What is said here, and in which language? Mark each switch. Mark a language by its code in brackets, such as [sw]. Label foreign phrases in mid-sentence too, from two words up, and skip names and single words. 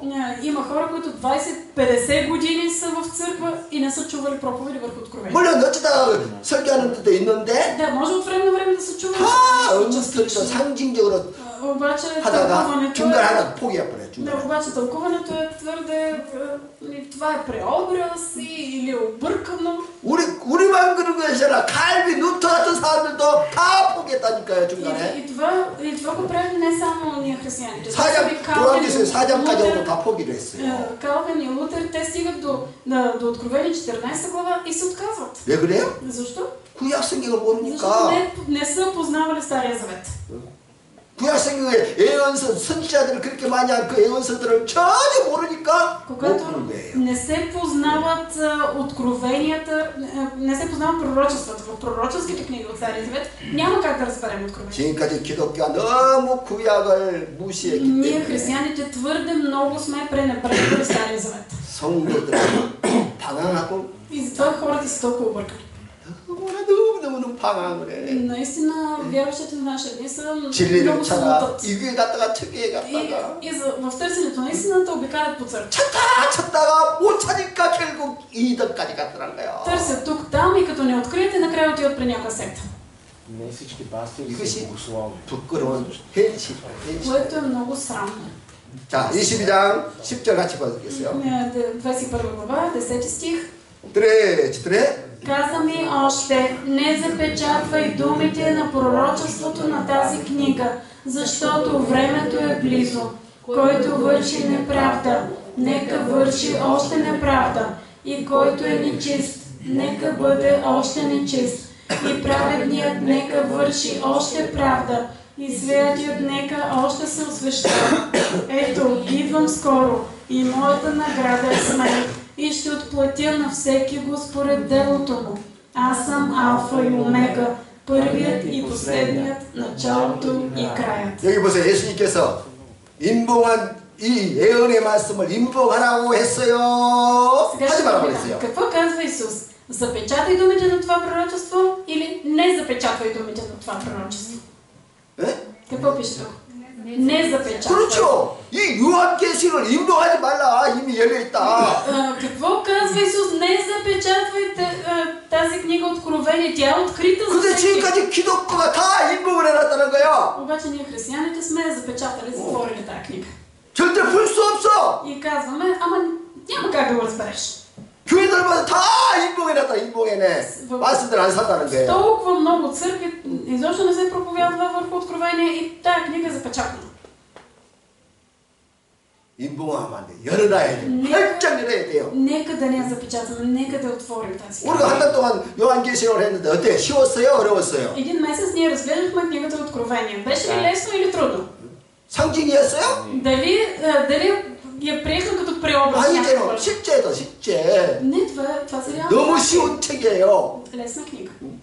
[bg] Има хора, които 20-50 години са в църква и не са чували проповеди върху Откровение. [ko] 물론 어쩌다가 설교하는 데도 있는데 [bg] Да, може от време на време да се чува. [ko] 다 언뜻 상징적으로 [bg] Обаче [ko] 하다가 [bg] тълкуването [ko] 중간에 [bg] е... [ko] 하나 포기해버려요. [bg] Да, [ko] 중간에. [bg] обаче тълкуването е твърде... Това е преобраз или объркано. [ko] 우리만 그런 것이 아니라 칼비, 루터 같은 사람들도 다 포기했다니까요. 중간에. [bg] И това го прави не само ние християните. [ko] 요한계시록 4장까지 오고 다 포기를 했어요. [bg] Калвин и Лутер, те стигат до Откровение 14 глава и се отказват. [ko] 왜 그래요? [bg] Защо? [ko] 구약 성경을 [bg] Защото [ko] 모르니까. [bg] не са познавали Стария завет. [ko] 구약 성경에 예언서 선지자들을 그렇게 많이 한 그 예언서들을 전혀 모르니까 못 [bg] Когато [ko] 푸는 거예요. [bg] не се познават откровенията, не се познават пророчествата в пророческите книги от Стария завет, няма как да разберем откровението. [ko] 지금까지 기독교가 너무 구약을 무시했기 [bg] Ние [ko] 때문에 [bg] християните твърде много сме пренебрегвали Стария завет. [ko] 성도들은 방황하고 [bg] И затова хората са толкова объркани. [ko] 너무너무 방황을 해. [bg] Наистина, вярващите в наши дни са [ko] 진리를 [bg] много се [ko] 찾아 [bg] лутат. [ko] 이 교회 갔다가 저 교회 갔다가 [bg] В търсенето на истината обикалят по църква. [ko] 찾다가 못 찾으니까 결국 이덕까지 갔더란 거야. [bg] Търсят тук, там и като не откриете, накрая отиват при някаква секта. Не всички пастири са [ko] 이것이 [bg] богословни. [ko] 부끄러운 현실. [bg] Което е много срамно. [ko] 자, 22장 10절 같이 봐주겠어요. [bg] 21 глава, 10 стих. 드레 Каза ми още, не запечатвай думите на пророчеството на тази книга, защото времето е близо. Който върши неправда, нека върши още неправда. И който е нечист, нека бъде още нечист. И праведният нека върши още правда. И святият нека още се освещава. Ето, идвам скоро и моята награда е с мен. И ще отплатя на всеки го според делото му. Аз съм Алфа и Омега, първият и последният, началото и краят. [ko] 여기 보세요. 예수님께서 인봉한 이 예언의 말씀을 인봉하라고 했어요. [bg] Сега [ko] 하지 [bg] ще [ko] 말라고 [bg] попитам, [ko] 했어요. [bg] какво казва Исус? Запечатай думите на това пророчество или не запечатвай думите на това пророчество? [ko] 예? [bg] Какво пише тук? Не запечатвай. [ko] 그렇죠. 이 요한계시를 인봉하지 말라. 이미 열려 있다. [bg] Какво казва Исус? Не запечатвайте тази книга Откровение. Тя е открита за [ko] 근데 [bg] всеки. [ko] 지금까지 기독교가 다 인봉을 해놨다는 거야. Обаче ние християните сме запечатали, затворили тази книга. 절대 풀 수 없어. [bg] И казваме, ама няма как да го разбереш. [ko] 교회들마다 다 인봉해놨다. 인봉해내. 말씀들 안 산다는 거예요. [bg] Толкова много църкви изобщо не се проповядва върху Откровение и тая книга е запечатана. [ko] 인봉하면 안 돼. 열어놔야 돼. 활짝 열어야 돼요. [bg] Нека да не я запечатаме, нека да отворим тази книга. [ko] 우리가 한 달 동안 요한계시록을 했는데 어때? 쉬웠어요? 어려웠어요? [bg] Един месец ние разгледахме книгата Откровение. Беше ли лесно или трудно? [ko] 상징이었어요? [bg] Дали я приехме като преобраз? [ko] 아니죠. 실제다. 실제. [bg] Не, това са реално. [ko] 너무 쉬운 책이에요. [bg] Лесна книга.